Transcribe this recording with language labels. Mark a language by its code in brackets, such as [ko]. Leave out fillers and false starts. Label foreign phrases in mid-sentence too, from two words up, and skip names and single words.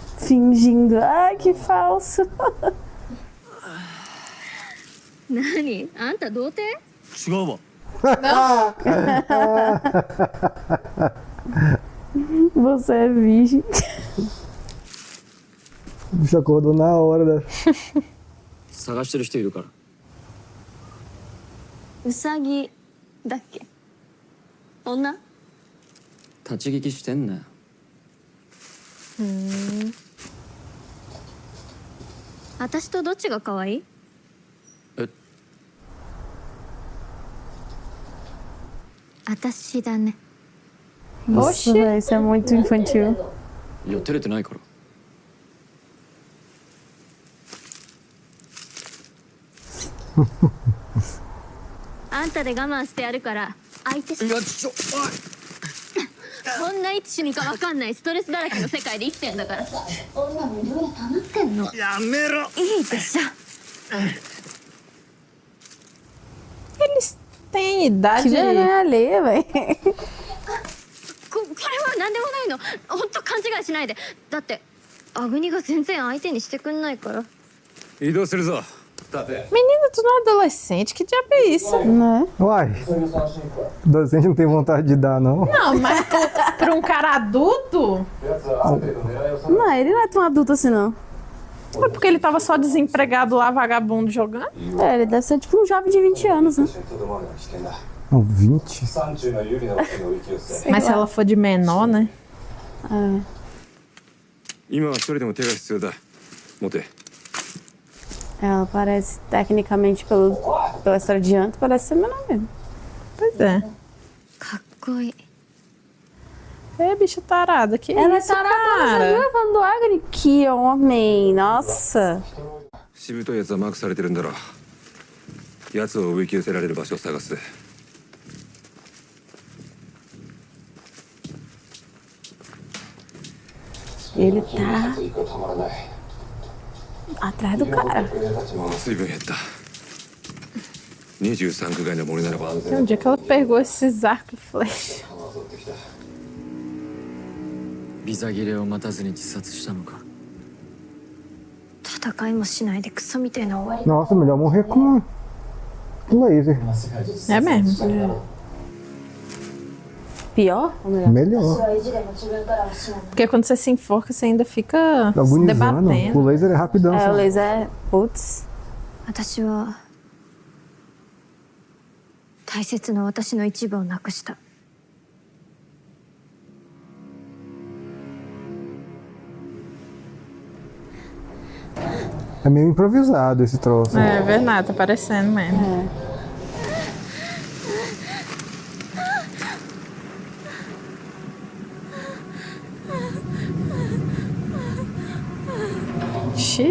[pt] fingindo. Ai, que falso. [ja] 何あんた童貞？違うわ。 [pt] Você é virgem. O bicho acordou na hora da. [ja] 探してる人いるから。ウサギだっけ？女？立ち聞きしてんなよ。私とどっちが可愛い？え、私だね。 [pt] Nossa, velho, isso é muito infantil. [ja] いや照れてないから。あんたで我慢してやるから相手し。いやちょ、おい。こんないつ死ぬかわかんないストレスだらけの世界で生きてんだからさ。女もいろいろ溜まってんの。やめろ。いいでしょ。 [pt] Eles têm idade. Que vergonha alheia, velho. これは何でもないの。ほんと勘違いしないで。だってアグニが全然相手にしてくんないから。移動するぞ。立て。 Menina, tu não é adolescente? Que diabo é isso? Né? Uai, adolescente não tem vontade de dar, não. Não, mas pra um cara adulto? Não, ele não é tão adulto assim, não. Foi porque ele tava só desempregado lá, vagabundo, jogando? É, ele deve ser tipo um jovem de 20 anos, né? Não, 20? Mas se ela for de menor, né? [ja] 今は一人でも手が必要だ。持て。 [pt] Ela parece, tecnicamente, pela história de antes, parece ser menor mesmo. Pois é. [ja] かっこいい。 [pt] É, bicha tarada. Que Ela isso, é tarada, você cara? viu falando do Agni? Que homem, nossa. [ja] しぶといやつはマークされてるんだろう。やつをおびき寄せられる場所を探す。 [pt] Ele tá atrás do cara. [ja] 水分減った。23区外の森ならば。 [pt] Tem um dia que ela pegou esses arco e flecha. [ja] ビザ切れを待たずに自殺したのか。戦いもしないでクソみたいな終わり。 [pt] Nossa, melhor morrer com laser. É mesmo. Pior? Ou melhor? Melhor. Porque quando você se enforca, você ainda fica se Agonizando. debatendo. O laser é rapidão. É, o só. laser é. Putz. [ja] 私は大切な私の一部をなくした。 [pt] É meio improvisado esse troço. É verdade, tá parecendo mesmo. É. Xiii.